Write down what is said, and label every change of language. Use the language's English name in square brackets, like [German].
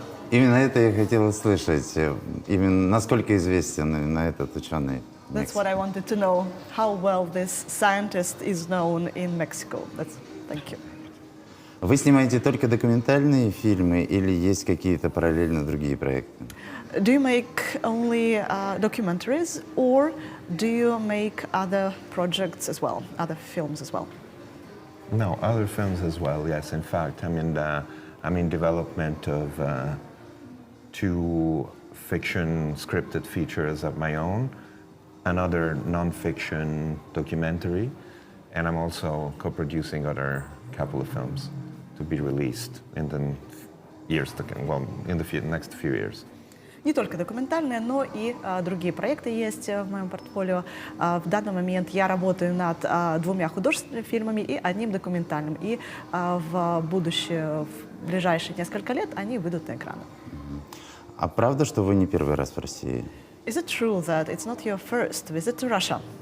[Russian] Именно это я хотел услышать. Именно насколько известен именно этот ученый. [English] That's what I wanted to know. How well this scientist is known in Mexico. Thank you. [Russian] Вы снимаете только документальные фильмы или есть какие-то параллельно другие проекты? [English] Do you make only documentaries, or do you make other projects as well, other films as well? No, other films as well. Yes, in fact, I'm in development of 2 fiction scripted features of my own, another non-fiction documentary, and I'm also co-producing other couple of films to be released in the years to come. Well, in the next few years. [Russian] Не только документальные, но и другие проекты есть в моем портфолио. В данный момент я работаю над 2 художественными фильмами и 1 документальным. И в будущее, в ближайшие несколько лет, они выйдут на экраны. А правда, что вы не первый раз в России? [English] Is it true that it's not your first visit to Russia?